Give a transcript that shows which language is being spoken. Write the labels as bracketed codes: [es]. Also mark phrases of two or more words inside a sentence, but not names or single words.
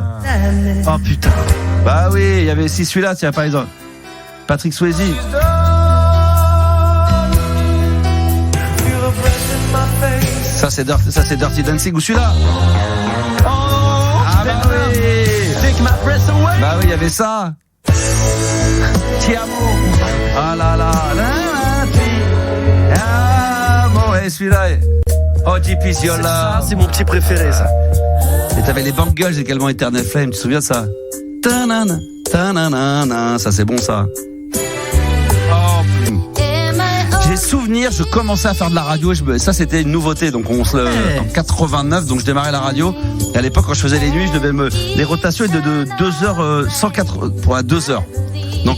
[fr] Oh putain. Bah oui, il y avait aussi celui-là, tiens, par exemple. Patrick Swayze. Ça c'est Dirty Dancing ou celui-là. Ah bah oui. [en] Take my breath away. [fr] Bah oui, il y avait ça. Tiamo. Ah là là. Ah bon, et celui-là. Oh, JP Ziola. C'est mon petit préféré, ça. Et t'avais les Bangles également, Eternal Flame, tu te souviens de ça? Ta-na-na, ta-na-na-na, ça c'est bon ça. Oh. J'ai souvenir, je commençais à faire de la radio, ça c'était une nouveauté, donc en 89, donc je démarrais la radio. Et à l'époque, quand je faisais les nuits, je devais les rotations étaient de 2h, 104, pour 2h. Donc,